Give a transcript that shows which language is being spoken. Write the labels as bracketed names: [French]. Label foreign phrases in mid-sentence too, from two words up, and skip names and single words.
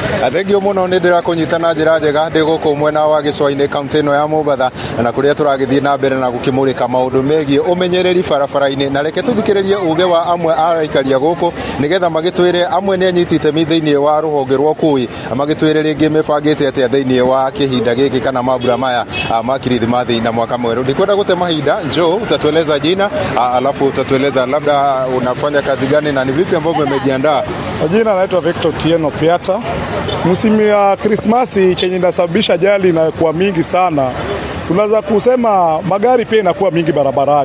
[Kikuyu] Athengio muno ni ndira kunyitana njira njega ndi guku mwena wa Gicua-ini kaunti ino ya Mombatha na kuria turagithie na mbere na gukimurika maundu megie umenyereri barabara-ini na reke tuthikiririe uge wa amwe araikaria guku nigetha magitwire amwe ni anyitite mi thiini wa ruhonge rwa kui magitwire ringi mebangite atia thiini wa kihinda giki kana mambura maya ma Kirithimathi na mwaka mweru. Ndikwenda gute mahinda, [Swahili] njoo utatueleza jina alafu utatueleza labda unafanya kazi gani na ni vipi ambavyo umejiandaa. Jina naitwa Victor Tieno Piata. Msimu ya Krismasi chenye inasababisha ajali inakuwa mingi sana. Tunaweza kusema magari pia inakuwa mingi barabarani.